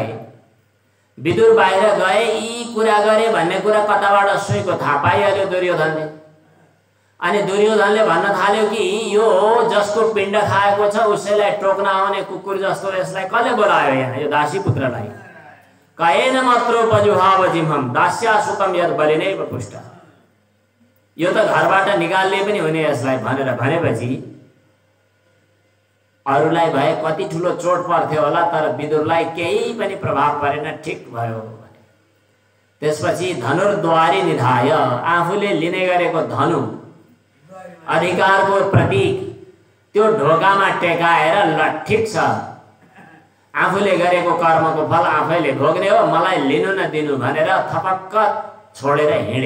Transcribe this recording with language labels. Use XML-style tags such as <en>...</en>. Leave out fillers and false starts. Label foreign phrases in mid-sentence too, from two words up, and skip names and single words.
<ne>विदुर बाहिर गए, यी कुरा गरे भन्ने कुरा कताबाट सुइको थाहा पाइहाल्यो दुर्योधनले। अनि दुर्योधनले भन्न थाल्यो कि यो जसको पिण्ड खाएको छ उसैलाई टोक्न आउने कुकुर जस्तो यसलाई कसले बोलायो यहाँ, यो दासी पुत्रलाई?</ne> <sa>कहेन मत्रोपजुहाव जिम्हम दास्यासुतम यद बलिनैव पुष्ट।</sa> <ne>यो त घरबाट निकाल्ने पनि हुने यसलाई भनेर भनेपछि अरूलाई भए कति ठुलो चोट पर्थ्यो होला, तर विदुरलाई केही पनि प्रभाव परेन, ठिक भयो। त्यसपछि</ne> <sa>धनुर्द्वारी निधाय,</sa> <ne>आफूले लिने गरेको धनु, अधिकारको प्रतीक, त्यो ढोकामा टेकाएर ल ठिक छ, आफूले गरेको कर्मको फल आफैले भोग्ने हो, मलाई लिनु न दिनु भनेर थपक्क छोडेर हिँडे।</ne>